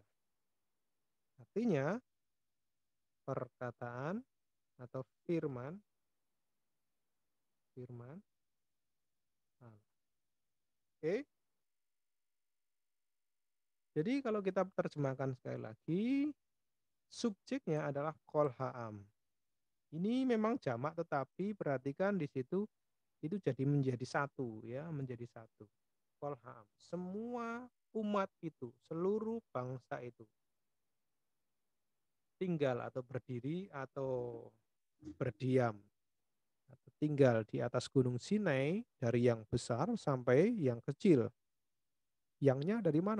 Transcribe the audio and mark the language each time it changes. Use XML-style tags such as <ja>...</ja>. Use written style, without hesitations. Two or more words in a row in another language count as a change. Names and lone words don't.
<id>Artinya perkataan atau firman. Oke. Jadi kalau kita terjemahkan sekali lagi, subjeknya adalah</id> <he>כל העם.</he> <id>Ini memang jamak tetapi perhatikan di situ itu menjadi satu ya, menjadi satu.</id> <he>כל העם.</he> <id>Semua umat itu, seluruh bangsa itu tinggal atau berdiri atau berdiam atau tinggal di atas Gunung Sinai dari yang besar sampai yang kecil. Yangnya dari mana?</id>